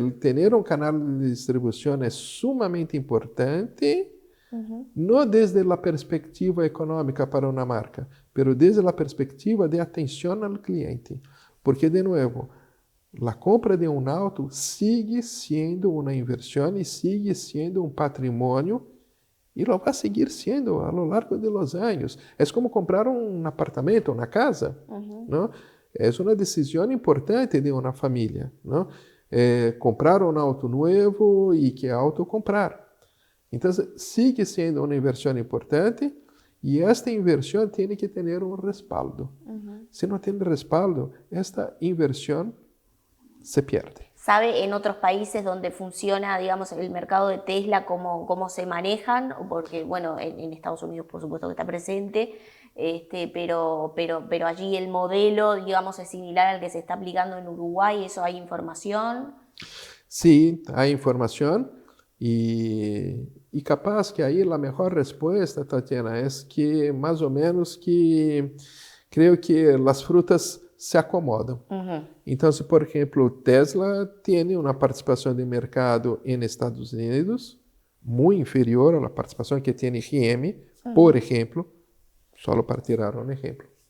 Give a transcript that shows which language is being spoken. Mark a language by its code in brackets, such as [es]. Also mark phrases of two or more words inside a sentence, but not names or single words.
[pt] Ter canal de distribuição é sumamente importante, não desde a perspectiva econômica para uma marca, mas desde a perspectiva de atenção ao cliente. Porque, de novo, a compra de auto sigue sendo uma inversão e sigue sendo um patrimônio e lo vai seguir sendo [es] a lo largo de los anos. [pt] É como comprar um apartamento, uma casa. Não? É uma decisão importante de uma família. Não? Comprar um auto novo e que auto comprar. Então, sigue sendo uma inversão importante e esta inversão tem que ter um respaldo. Se não tem respaldo, esta inversão se pierde. [es] ¿Sabe en otros países donde funciona, digamos, el mercado de Tesla, cómo se manejan? Porque, bueno, en Estados Unidos, por supuesto, que está presente, pero allí el modelo, digamos, es similar al que se está aplicando en Uruguay. ¿Eso hay información? Sí, hay información. [pt] E capaz que aí a melhor resposta, Tatiana, é que mais ou menos que creio que as frutas se acomodam. Então, se por exemplo Tesla tem uma participação de mercado em Estados Unidos muito inferior à participação que tem GM, por exemplo, só para tirar um exemplo.